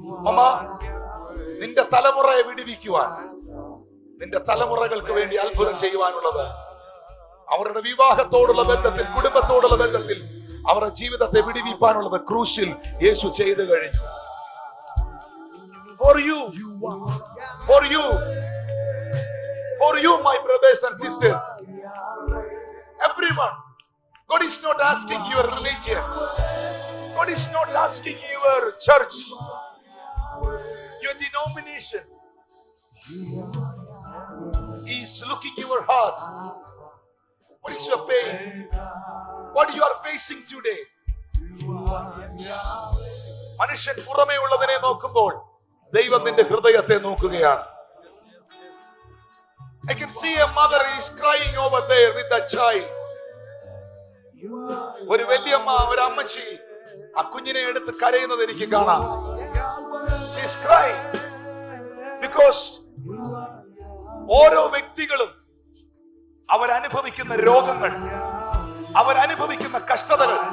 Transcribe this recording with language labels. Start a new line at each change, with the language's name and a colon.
Malayalam: അമ്മ, നിന്റെ തലമുറയെ വിടുവിക്കുവാൻ, നിന്റെ തലമുറകൾക്ക് വേണ്ടി അത്ഭുതം ചെയ്യുവാനുള്ളത്, അവരുടെ വിവാഹത്തോടുള്ള ബന്ധത്തിൽ, കുടുംബത്തോടുള്ള ബന്ധത്തിൽ, അവരുടെ ജീവിതത്തെ വിടുവിപ്പാനുള്ളത് ക്രൂശിൽ യേശു ചെയ്തു കഴിഞ്ഞു.
English: For you, for you, for you, my brothers and sisters, everyone. God is not asking your religion. God is not asking your church, your denomination. He is looking your heart. What is your pain? What you are facing today?
Malayalam: മനുഷ്യൻ പുറമേ ഉള്ളതിനെ നോക്കുമ്പോൾ ദൈവം നിന്റെ ഹൃദയത്തെ നോക്കുകയാണ്.
English: I can see a mother is crying over there with that child.
Malayalam: ഒരു വലിയമ്മ, ഒരു അമ്മച്ചി ആ കുഞ്ഞിനെ എടുത്ത് കരയുന്നത് എനിക്ക് കാണാം.
English: She is crying because
Malayalam: ഓരോ വ്യക്തികളും അവരനുഭവിക്കുന്ന രോഗങ്ങൾ, അവരനുഭവിക്കുന്ന കഷ്ടതകൾ.